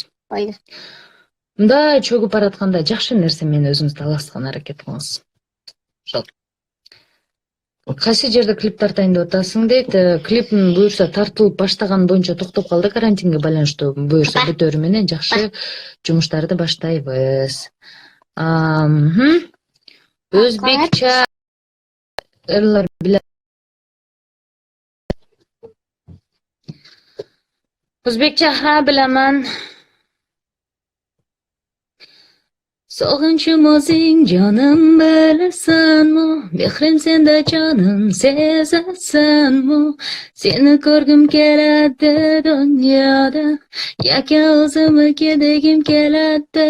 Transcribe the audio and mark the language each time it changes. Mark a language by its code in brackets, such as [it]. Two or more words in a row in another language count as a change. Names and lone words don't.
[ky] Мындай чөгүп баратканда жакшы нерсе менен өзүңүздү аластыкка аракет кылыңыз. Ошол. Кайсы жерде клип тартайын деп атасың дейт. Клиптин буюрса тартылып баштаган боюнча токтоп калды, карантинге байланыштуу. Буюрса бүтөрү менен жакшы жумуштарды баштайбыз. Өзбекче ырлар биле. [uz] Özbekçe ha bilaman. Sog'inchim o'zing jonim bilasanmi? Mehrim senda jonim sezasanmi? Seni ko'rgim keladi dunyoda, yaka o'zimga degim keladi.